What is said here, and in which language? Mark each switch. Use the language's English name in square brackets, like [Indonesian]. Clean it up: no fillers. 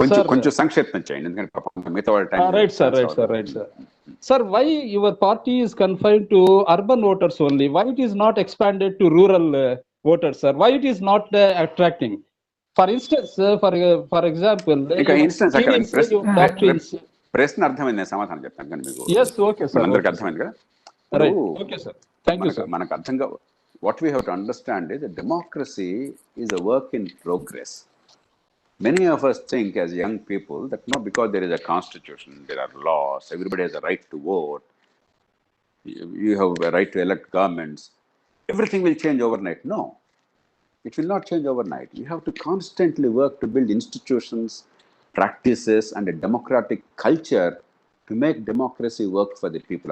[Telugu] కొంచెం సంక్షిప్తం చేయండి, ఎందుకంటే పాపం మిగతా వాళ్ళ time. [English] Right, sir. Sir, why your party is confined to urban voters only? Why it is not expanded to rural voters, sir? Why it is not attracting? For instance, for example, [Telugu] ఇంకా [English] your instance theories, your doctrines. [Telugu] ప్రశ్న అర్థమైంది, నేను సమాధానం చెప్తాను కానీ మీకు. [English] Yes, okay, sir. [Telugu] అందరికి అర్థమైంది కదా? [English] Right. Okay, sir. Thank you, sir. [Telugu] మనకు అర్థంగా [English] What we have to understand is democracy is a work in progress. Many of us think as young people that not because there is a constitution, there are laws, everybody has a right to vote, you have a right to elect governments, everything will change overnight. No, it will not change overnight. You have to constantly work to build institutions, practices, and a democratic culture to make democracy work for the people.